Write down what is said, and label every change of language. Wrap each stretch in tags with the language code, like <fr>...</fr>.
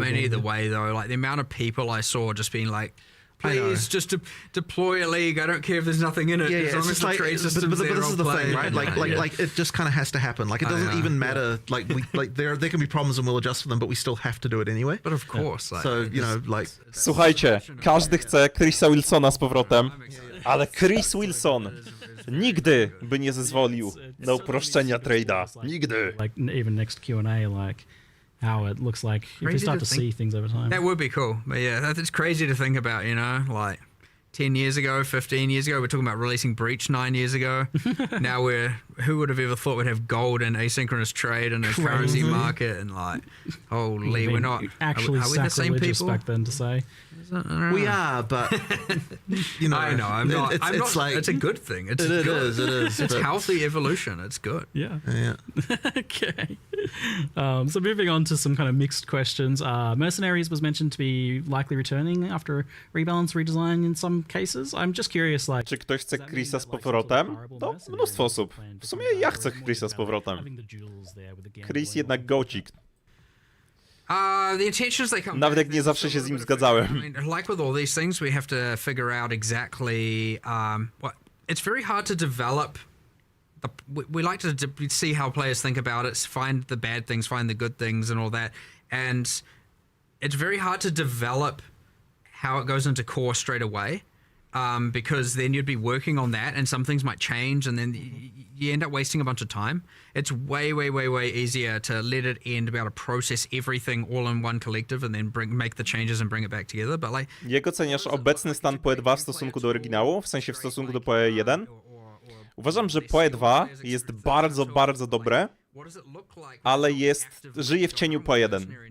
<en>I mean, either way, though, like the amount of people I saw just being like, please just deploy a league. I don't care if there's nothing in it. As long as the trade system's there, but this is the thing, right? Like it just kind of has to happen. Like it doesn't even matter. Like there can be problems and we'll adjust for them, but we still have to do it anyway. But of course, like, so you know, like.</en> <pl>Słuchajcie, każdy chce Chrisa Wilsona z powrotem, ale Chris Wilson nigdy by nie zezwolił na uproszczenia trade'a. Nigdy.</pl> <en>Like even next Q&A, like how it looks like if you start to see things over time. That would be cool. But yeah, it's crazy to think about, you know, like 10 years ago, 15 years ago, we're talking about releasing Breach 9 years ago. Now who would have ever thought we'd have gold and asynchronous trade and a currency market and like, holy, we're not actually are we the same people back then to say. We are, but you know, I know. I'm not. It's like it's a good thing. It is. It's healthy evolution. It's good. Yeah. Okay. So moving on to some kind of mixed questions. Mercenaries was mentioned to be likely returning after rebalance, redesign in some cases. I'm just curious, like.</en> <pl>Czy ktoś chce Chrisa z powrotem? To mnóstwo osób. W sumie ja chcę Chrisa z powrotem. Chris jednak gocik.</pl> <en>The intentions they come</en> <pl>Nawet jak nie zawsze się z nim zgadzałem.</pl> <en>I mean, like with all these things, we have to figure out exactly what. It's very hard to develop. We like to see how players think about it, find the bad things, find the good things, and all that. And it's very hard to develop how it goes into core straight away. Because then you'd be working on that and some things might change and then you end up wasting a bunch of time. It's way easier to let it end, be able to process everything all in one collective and then make the changes and bring it back together. But like,</en> <pl>jak oceniasz obecny stan PoE2 w stosunku do oryginału, w sensie w stosunku do PoE1? Uważam, że PoE2 jest bardzo dobre, ale żyje w cieniu PoE1.</pl>